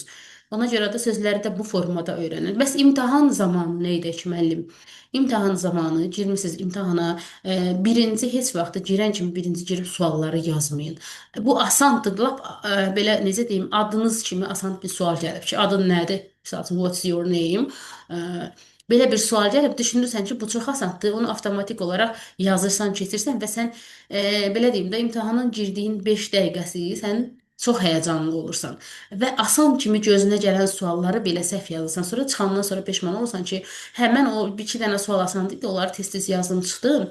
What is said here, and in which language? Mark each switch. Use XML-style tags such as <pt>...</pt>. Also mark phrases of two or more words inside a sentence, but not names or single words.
<az>Ona görə də sözləri də bu formada öyrənin. Bəs imtahan zamanı nə edək müəllim? İmtahan zamanı girmisiniz imtahana, birinci heç vaxt girən kimi birinci girib sualları yazmayın. Bu asandır, lap belə necə deyim, adınız kimi asan bir sual gəlib ki, adın nədir? Məsəl üçün,</az> <en>what's your name?</en> <az>E, Belə bir sual gəlib, düşünürsən ki, bu çox asandır. Onu avtomatik olaraq yazırsan, keçirsən və sən belə deyim də imtahanın girdiyin 5 dəqiqəsi sən çox həyəcanlı olursan və asan kimi gözünə gələn sualları belə səhv yazırsan. Sonra çıxandan sonra peşman olursan ki, hə mən o bir iki dənə sual asan idi, onları tez-tez yazdım, çıxdım.</az>